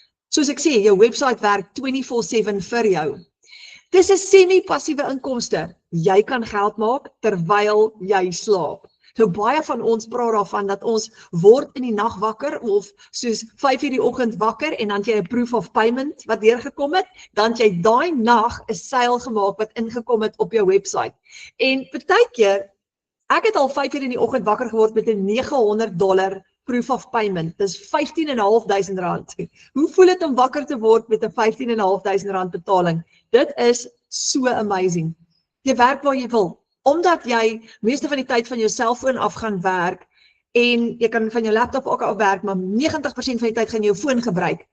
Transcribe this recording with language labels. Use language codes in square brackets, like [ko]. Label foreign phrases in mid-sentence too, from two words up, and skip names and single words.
[af] Soos ek sê, jou website werk 24/7 vir jou. Dis 'n semi-passiewe inkomste. Jy kan geld maak terwyl jy slaap. So baie van ons praat daarvan dat ons word in die nag wakker of soos 5:00 die oggend wakker en dan jy 'n [en] proof of payment [af] wat deurgekom het, dan jy daai nag 'n seil gemaak wat ingekom het op jou website. En partykeer, ek het al 5:00 in die oggend wakker geword met 'n $900 [en] proof of payment. [af] Dis R15.500. Hoe voel dit om wakker te word met 'n R15.500 betaling? Dit is so amazing. Jy werk waar jy wil. Omdat jy meeste van die tyd van jou selfoon af gaan werk en jy kan van jou laptop ook af werk, maar 90% van die tyd gaan jy jou foon gebruik.